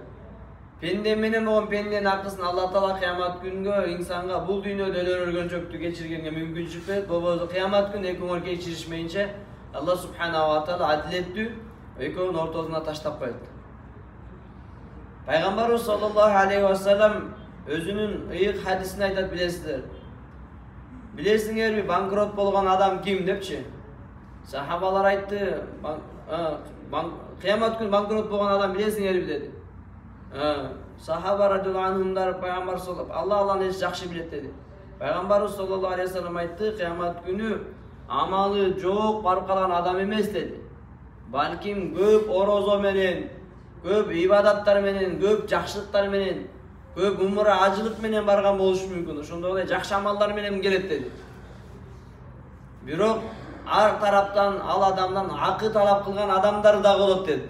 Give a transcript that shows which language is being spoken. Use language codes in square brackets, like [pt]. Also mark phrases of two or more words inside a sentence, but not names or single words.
[ky] Пенде менен болгон пенденин акысын Алла Таала кыямат күнгө инсанга бул дүйнөдө өлөргөнчөктү кечиргенге мүмкүнчүлүк берет. Болбосо кыямат күнү экөөңөр кечиришмейинче [ar] الله سبحانه وتعالى [ky] адилеттүү экөөнүн ортосуна таштап коет. Пайгамбарыбыз [ar] صلى الله عليه وسلم [ky] өзүнүн ыйык хадисин айтат, билесиздер. Билесиңерби, банкрот болгон адам ким депчи? Сахабалар айтты, кыямат күнү банкрот болгон адам билесиңерби деди. Сахаба [ar] رضي الله عنهم [ky] пайгамбар Аллах эч жакшы билет деди. Пайгамбарыбыз [ar] صلى الله عليه وسلم [ky] айтты, кыямат күнү амалы жок барып калган адам эмес деди. Балким көп орозо менен, көп ибадаттар менен, көп жакшылыктар менен, көп умра ажылык менен барган болушу мүмкүн. Ошондой эле жакшы амалдар менен келет деди. Бирок ар тараптан ал адамдан акы талап кылган адамдар да болот деди.